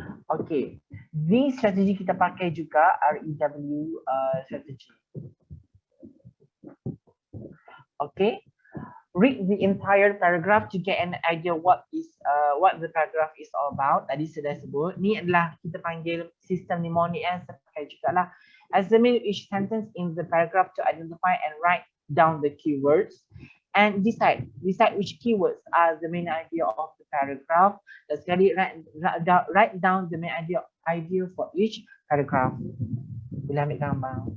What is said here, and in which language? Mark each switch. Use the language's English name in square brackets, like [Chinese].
[English] Okay, this strategy [Malay] kita pakai juga [English] REW strategy. Okay, read the entire paragraph to get an idea what the paragraph is all about. [Malay] Tadi sudah sebut. Ni adalah kita panggil sistem mnemonic saya pakai juga lah. [English] Examine each sentence in the paragraph to identify and write down the keywords and decide which keywords are the main idea of the paragraph. [Malay] Dan sekali [English] write down the main idea for each paragraph. [Malay] Boleh ambil gambar.